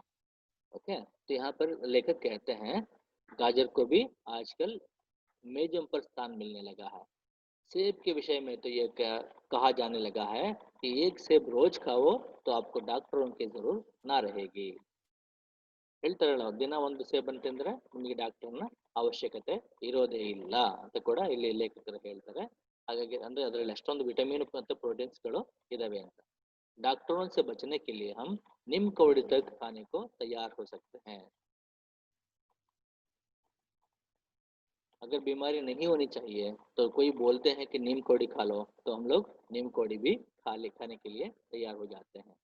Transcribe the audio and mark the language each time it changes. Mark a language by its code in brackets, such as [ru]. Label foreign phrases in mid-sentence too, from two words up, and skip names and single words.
[hi] ओके, तो यहाँ पर लेखक कहते हैं गाजर को भी आजकल मेजों पर स्थान मिलने लगा है। सेब के विषय में तो ये कहा जाने लगा है कि एक सेब रोज खाओ तो आपको डॉक्टरों की जरूरत ना रहेगी। [kn] ಹೇಳ್ತಾರಲ್ಲ, ದಿನ ಒಂದು ಸೇಬನ್ನು ತಿಂದ್ರೆ ನಿಮಗೆ ಡಾಕ್ಟರ್ನ ಅವಶ್ಯಕತೆ ಇರೋದೇ ಇಲ್ಲ ಅಂತ ಕೂಡ ಇಲ್ಲಿ ಲೇಖಕರು ಹೇಳ್ತಾರೆ. ಹಾಗಾಗಿ ಅಂದ್ರೆ ಅದರಲ್ಲಿ ಅಷ್ಟೊಂದು ವಿಟಮಿನ್ ಮತ್ತು ಪ್ರೋಟೀನ್ಸ್ಗಳು ಇದಾವೆ ಅಂತ. [hi] डॉक्टरों से बचने के लिए हम नीम कौड़ी तक खाने को तैयार हो सकते हैं। अगर बीमारी नहीं होनी चाहिए तो कोई बोलते हैं कि नीम कौड़ी खा लो, तो हम लोग नीम कौड़ी भी खाने के लिए तैयार हो जाते हैं।